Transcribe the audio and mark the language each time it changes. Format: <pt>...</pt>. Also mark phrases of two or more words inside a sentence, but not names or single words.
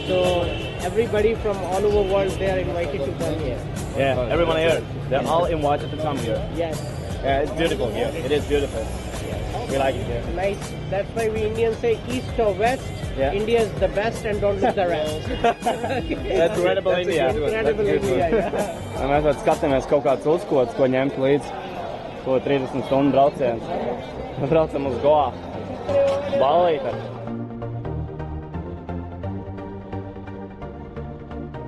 <en>So everybody from all over the world, they are invited to come here. Yeah, everyone here. They're all invited to come here. Yes. Yeah, it's beautiful here. It is beautiful. We like it here. Nice. That's why we Indians say east or west. Yeah. India is the best and don't look the rest. That's incredible India. Incredible India.</en> <lv>Mēs vēl skatāmies kaut kāds uzkods, ko ņemt līdz ko 30 stundu brauciens. Braucam uz Goa. Balīti.</lv>